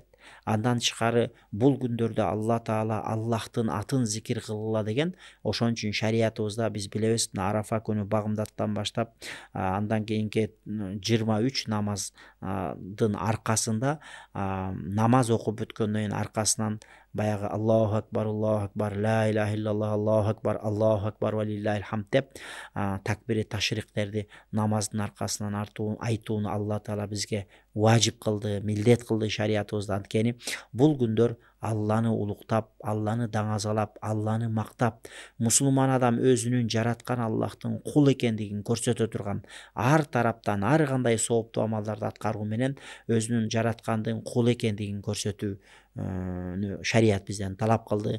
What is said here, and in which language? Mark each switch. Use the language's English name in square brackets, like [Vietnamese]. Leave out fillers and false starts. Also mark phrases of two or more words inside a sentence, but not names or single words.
[Kyrgyz] Андан тышкары бул күндөрдө Алла Таала Аллахтын атын зикир кылгыла деген. Ошон үчүн шариятыбызда биз билебиз, Арафа күнү багымдаттан баштап андан кийинки 23 намаздын аркасында намаз окуп бүткөндөн кийин аркасынан баягы [Arabic] الله أكبر لا إله إلا الله الله أكبر ولله الحمد [Kyrgyz] деп такбири ташриктерди намаздын аркасынан айтууну Алла Таала бизге важип кылды, милдет кылды шариятыбызда. Анткени бул күндөр Алланы улуктап, Алланы даңазалап, Алланы мактап, мусулман адам өзүнүн жараткан Аллахтын кул экендигин көрсөтө турган ар тараптан ар кандай сооптуу амалдарды аткаруу менен өзүнүн жараткандын кул экендигин көрсөтүү шарият бизден талап кылды.